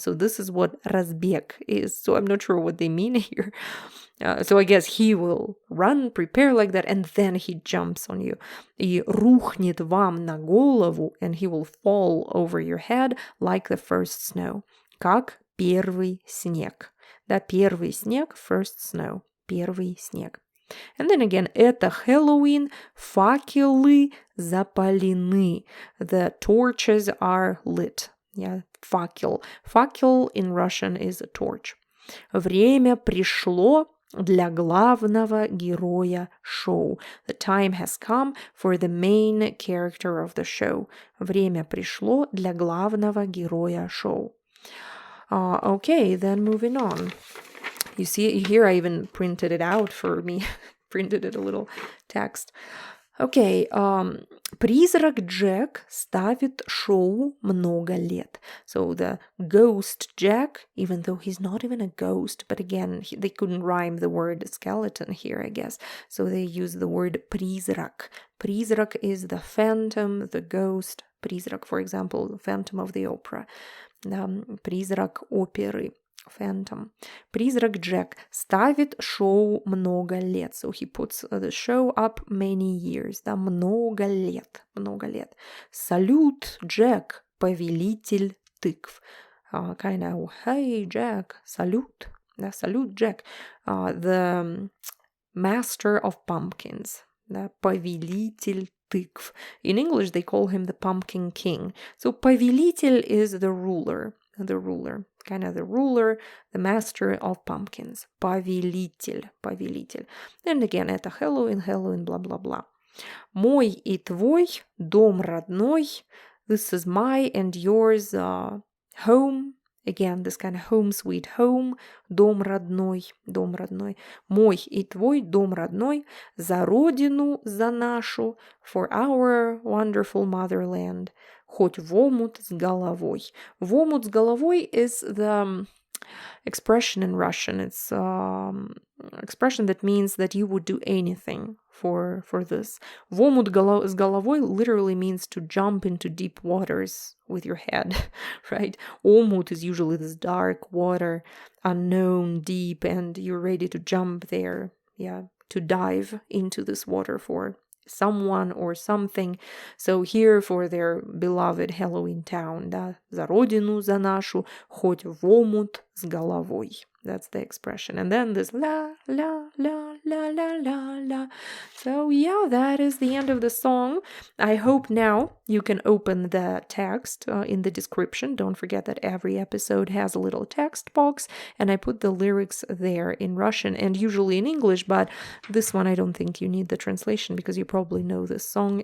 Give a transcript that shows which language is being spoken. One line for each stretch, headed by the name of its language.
English: So this is what разбег is. So I'm not sure what they mean here. So I guess he will run, prepare like that, and then he jumps on you.
Russian: И рухнет вам на голову,
English: and he will fall over your head like the first snow.
Russian: Как первый снег. Да, первый снег,
English: first snow.
Russian: Первый снег.
English: And then again,
Russian: это Хэллоуин, факелы запалены.
English: The torches are lit. Yeah, факел. Факел in Russian is a torch.
Russian: Время пришло для главного героя шоу.
English: The time has come for the main character of the show.
Russian: Время пришло для главного героя шоу.
English: Okay, then moving on. You see, here I even printed it out for me. Printed it a little text.
Russian: Okay, Призрак Джек ставит шоу много лет.
English: So the ghost Jack, even though he's not even a ghost, but again, they couldn't rhyme the word skeleton here, I guess. So they use the word призрак. Призрак is the phantom, the ghost. Призрак, for example, the Phantom of the Opera.
Russian: Призрак оперы. Phantom. Призрак Джек ставит шоу много лет.
English: So he puts the show up many years.
Russian: Да, много лет. Много лет. Салют Джек Повелитель Тыкв.
English: Kind of, hey Jack, салют.
Russian: Да, Салют Джек.
English: The master of pumpkins.
Russian: Да, Повелитель Тыкв.
English: In English they call him the pumpkin king. So Повелитель is the ruler. The ruler, kind of the ruler, the master of pumpkins.
Russian: Повелитель, повелитель.
English: And again,
Russian: это Хэллоуин, Хэллоуин, бла-бла-бла. Мой и твой дом родной.
English: This is my and yours home, Again, this kind of home sweet home,
Russian: дом родной, дом родной. Мой и твой дом родной, за родину, за нашу,
English: for our wonderful motherland.
Russian: Хоть в омут с головой. В омут с головой
English: is the expression in Russian. It's expression that means that you would do anything for this.
Russian: В омут с головой
English: literally means to jump into deep waters with your head, right? Омут is usually this dark water, unknown, deep, and you're ready to jump there, to dive into this water for someone or something. So here for their beloved Halloween town,
Russian: да, за родину, за нашу, хоть в омут с головой.
English: That's the expression. And then this la, la, la, la, la, la, la. So that is the end of the song. I hope now you can open the text in the description. Don't forget that every episode has a little text box, and I put the lyrics there in Russian and usually in English, but this one I don't think you need the translation because you probably know this song.